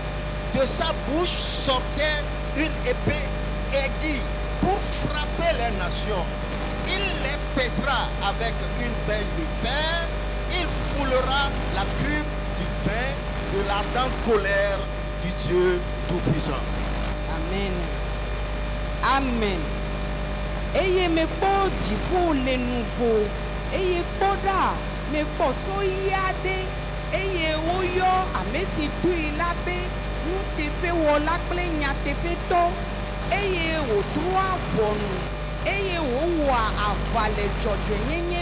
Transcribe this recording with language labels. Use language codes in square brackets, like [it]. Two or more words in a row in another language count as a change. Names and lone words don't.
[fr] De sa bouche sortait une épée aiguille pour frapper les nations. Il les pètera avec une pelle de fer. Il foulera la cuve du vin de l'ardente colère du Dieu Tout-Puissant. Amen. Amen. [ee] Eye me kpɔ dziƒo le nuvo eye kpɔ ɖa me kpɔ soyi aɖe eye woyɔ ame si doe la be nuteƒewɔla kple nyateƒetɔ eye wòdrɔa ʋɔnu eye wòwɔa aʋa le dzɔdzɔenyenye